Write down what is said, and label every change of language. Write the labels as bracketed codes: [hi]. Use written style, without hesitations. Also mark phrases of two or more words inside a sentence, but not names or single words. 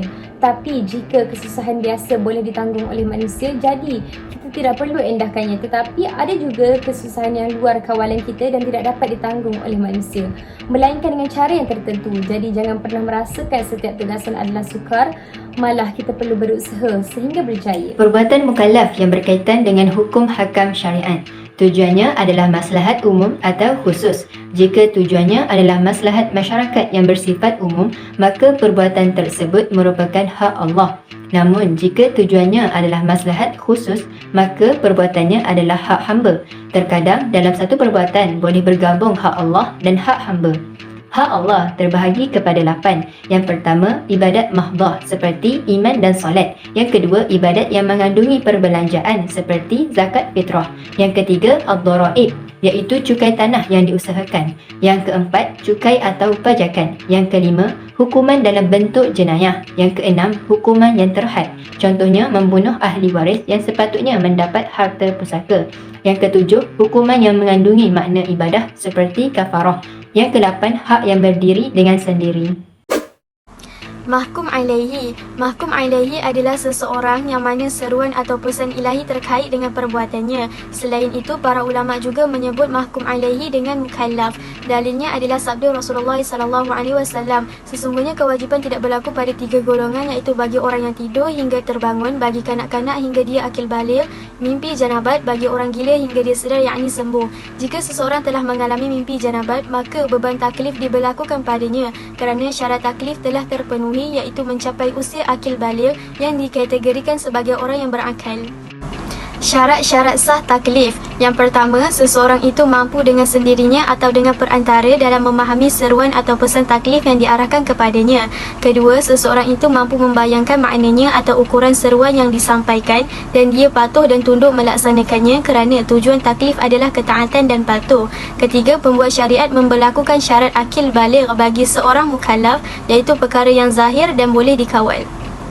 [ms] Tapi jika kesusahan biasa boleh ditanggung oleh manusia, jadi kita tidak perlu endahkannya. Tetapi ada juga kesusahan yang luar kawalan kita dan tidak dapat ditanggung oleh manusia, melainkan dengan cara yang tertentu. Jadi jangan pernah merasakan setiap tugasan adalah sukar, malah kita perlu berusaha sehingga berjaya. Perbuatan mukallaf yang berkaitan dengan hukum hakam syariat. Tujuannya adalah maslahat umum atau khusus. Jika tujuannya adalah maslahat masyarakat yang bersifat umum, maka perbuatan tersebut merupakan hak Allah. Namun, jika tujuannya adalah maslahat khusus, maka perbuatannya adalah hak hamba. Terkadang, dalam satu perbuatan boleh bergabung hak Allah dan hak hamba. Hak Allah terbahagi kepada 8. Yang pertama, ibadat mahdah seperti iman dan solat. Yang kedua, ibadat yang mengandungi perbelanjaan seperti zakat fitrah. Yang ketiga, ad-daraib, iaitu cukai tanah yang diusahakan. Yang keempat, cukai atau pajakan. Yang kelima, hukuman dalam bentuk jenayah. Yang keenam, hukuman yang terhad. Contohnya, membunuh ahli waris yang sepatutnya mendapat harta pusaka. Yang ketujuh, hukuman yang mengandungi makna ibadah seperti kafarah. Yang ke-8, hak yang berdiri dengan sendiri. [ar] Mahkum alaihi. Mahkum alaihi [ms] adalah seseorang yang mana seruan atau pesan ilahi terkait dengan perbuatannya. Selain itu, para ulama juga menyebut [ar] mahkum alaihi [ms] dengan mukallaf. Dalilnya adalah sabda Rasulullah SAW. Sesungguhnya kewajipan tidak berlaku pada 3 golongan, iaitu bagi orang yang tidur hingga terbangun, bagi kanak-kanak hingga dia akil baligh, mimpi janabat bagi orang gila hingga dia sedar, yakni sembuh. Jika seseorang telah mengalami mimpi janabat, maka beban taklif diberlakukan padanya kerana syarat taklif telah terpenuhi, iaitu mencapai usia akil baligh yang dikategorikan sebagai orang yang berakal. Syarat-syarat sah taklif. Yang pertama, seseorang itu mampu dengan sendirinya atau dengan perantara dalam memahami seruan atau pesan taklif yang diarahkan kepadanya. Kedua, seseorang itu mampu membayangkan maknanya atau ukuran seruan yang disampaikan dan dia patuh dan tunduk melaksanakannya kerana tujuan taklif adalah ketaatan dan patuh. Ketiga, pembuat syariat memberlakukan syarat akil baligh bagi seorang mukallaf, iaitu perkara yang zahir dan boleh dikawal.